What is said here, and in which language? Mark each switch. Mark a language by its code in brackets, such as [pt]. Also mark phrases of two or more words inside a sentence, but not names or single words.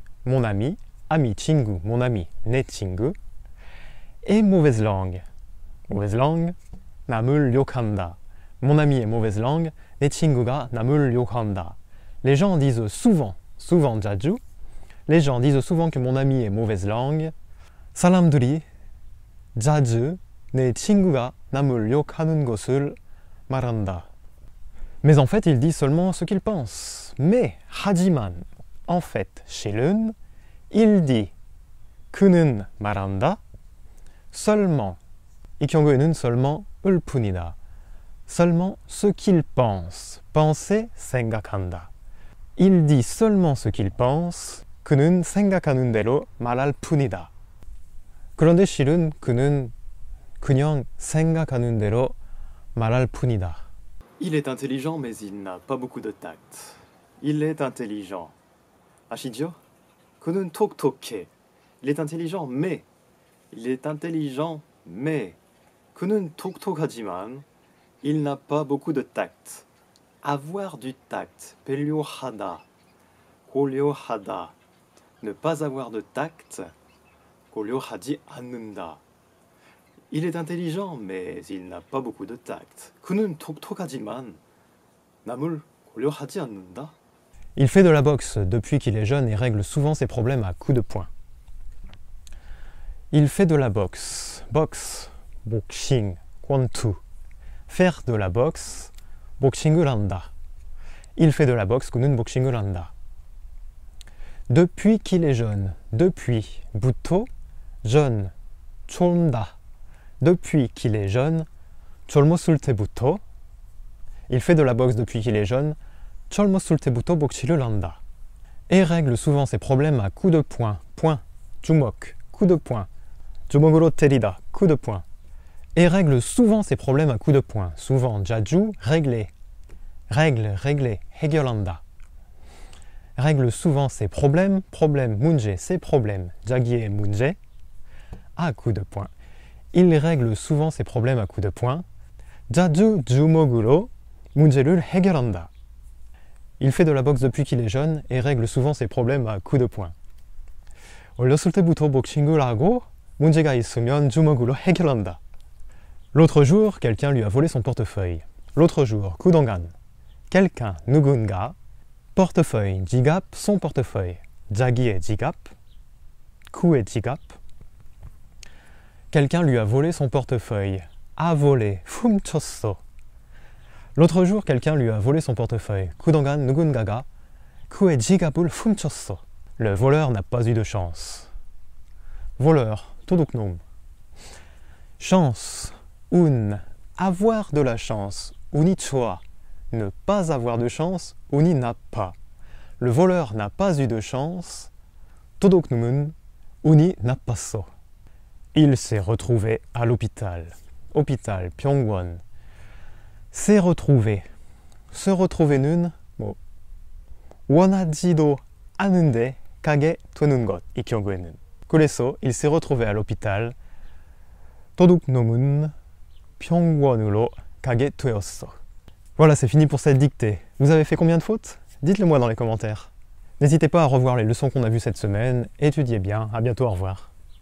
[fr] Mon ami, ami chingu, mon ami, [ko] 네 친구, [fr] est mauvaise langue. Mauvaise langue, [ko] 남을 욕한다. [fr] Mon ami est mauvaise langue, [ko] 네 친구가 남을 욕한다. [fr] Les gens disent souvent, jaju, les gens disent souvent que mon ami est mauvaise langue. [ko] 사람들이 자주 내 친구가 남을 욕하는 것을 말한다. [fr] Mais en fait, il dit seulement ce qu'il pense. Mais, 하지만, en fait, 실은, il dit [ko] 그는 말한다. [fr] seulement. [ko] 이 경우에는 seulement 을 뿐이다. [fr] seulement ce qu'il pense. penser, 생각한다. Il dit seulement ce qu'il pense. [ko] 그는 생각하는 대로 말할 뿐이다. 그런데 실은 그는 그냥 생각하는 대로 말할 뿐이다. [fr] Il est intelligent, mais il n'a pas beaucoup de tact. Il est intelligent. [ko] 아시죠? 그는 톡톡해. [fr] Il est intelligent, mais. Il est intelligent, mais. [ko] 그는 톡톡하지만 [fr] il n'a pas beaucoup de tact. Avoir du tact. 배려하다. [ko] 고려하다. [fr] Ne pas avoir de tact. [ko] 고려하지 않는다. [fr] Il est intelligent, mais il n'a pas beaucoup de tact. [ko] 그는 톡톡하지만 남을 고려하지 않는다. [fr] Il fait de la boxe depuis qu'il est jeune et règle souvent ses problèmes à coups de poing. Il fait de la boxe. boxe, boxing, 권투. Faire de la boxe, [ko] 복싱을 한다. [fr] Il fait de la boxe, [ko] 그는 복싱을 한다. [fr] Depuis qu'il est jeune, depuis, 부터, jeune, 젊다. Depuis qu'il est jeune, [ko] 젊었을 때부터. [fr] Il fait de la boxe depuis qu'il est jeune, [ko] 젊었을 때부터 복싱을 한다. [fr] Et règle souvent ses problèmes à coups de poing, poing, 주먹, coup de poing, [ko] 주먹으로 때리다, [fr] coup de poing. Et règle souvent ses problèmes à coups de poing, souvent, 자주, régler, règle, régler, 해결한다. Règle souvent ses problèmes, problème, 문제, ses problèmes, [ko] 자기의 문제, [fr] à coups de poing. Il règle souvent ses problèmes à coups de poing, [ko] 자주 주먹으로 문제를 해결한다. [fr] Il fait de la boxe depuis qu'il est jeune et règle souvent ses problèmes à coups de poing. [ko] 어렸을 때부터 복싱을 하고 문제가 있으면 주먹으로 해결한다. [fr] L'autre jour, quelqu'un lui a volé son portefeuille. L'autre jour, 그동안. Quelqu'un, 누군가. Portefeuille, 지갑, son portefeuille. [ko] 자기의 지갑. 그의 지갑. [fr] Quelqu'un lui a volé son portefeuille. A volé, 훔쳤어. L'autre jour, quelqu'un lui a volé son portefeuille. [ko] 그동안 누군가가 그의 지갑을 훔쳤어. [fr] Le voleur n'a pas eu de chance. Voleur, 도둑놈. Chance, 운, avoir de la chance, [ko] 운이 좋아. [fr] Ne pas avoir de chance, [ko] 운이 나빠. [fr] Le voleur n'a pas eu de chance. [ko] 도둑놈은 운이 나빴어. [fr] Il s'est retrouvé à l'hôpital. Hôpital, 병원. s'est retrouvé. se retrouve [ko] 는 뭐 원하지도 않은데 가게 되는 것, 이 경우에는. [fr] 그래서 il s'est retrouvé à l'hôpital. [ko] 도둑놈은 병원으로 가게 되었어. [fr] Voilà, c'est fini pour cette dictée. Vous avez fait combien de fautes? Dites-le moi dans les commentaires. N'hésitez pas à revoir les leçons qu'on a vues cette semaine. Étudiez bien. À bientôt, au revoir.